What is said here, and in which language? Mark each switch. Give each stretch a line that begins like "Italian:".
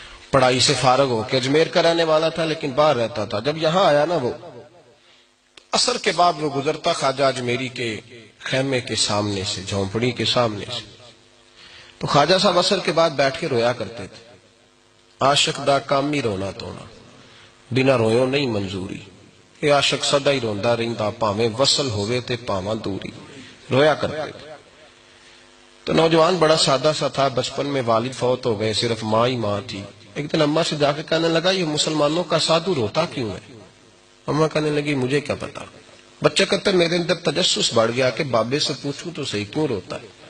Urdu: پڑھائی سے فارغ ہو کے اجمیر کا رہنے والا تھا لیکن باہر رہتا تھا. جب یہاں آیا نا، وہ عصر کے بعد وہ گزرتا خواجہ اجمیری کے خیمے کے سامنے سے، جھونپڑی کے سامنے سے. تو خواجہ صاحب عصر کے بعد بیٹھ کے رویا کرتے تھے.
Punjabi: عاشق دا کام ہی رونا تونا، بنا رویوں نہیں منظوری. کہ عاشق سدا ہی روندا رہندا، پاویں وصل ہوئے تے پاواں دوری.
Urdu: رویا کرتے تھے. تو نوجوان بڑا سادہ سا تھا. بچپن میں والد فوت ہو گئے، صرف ماں ہی ماں تھی. ایک دن اماں سے جا کے کہنے لگا یہ مسلمانوں کا سادھو روتا کیوں ہے؟ اماں کہنے لگی مجھے کیا پتا. بچہ کہتا میرے اندر تجسس بڑھ گیا کہ بابے سے پوچھوں تو صحیح کیوں روتا ہے.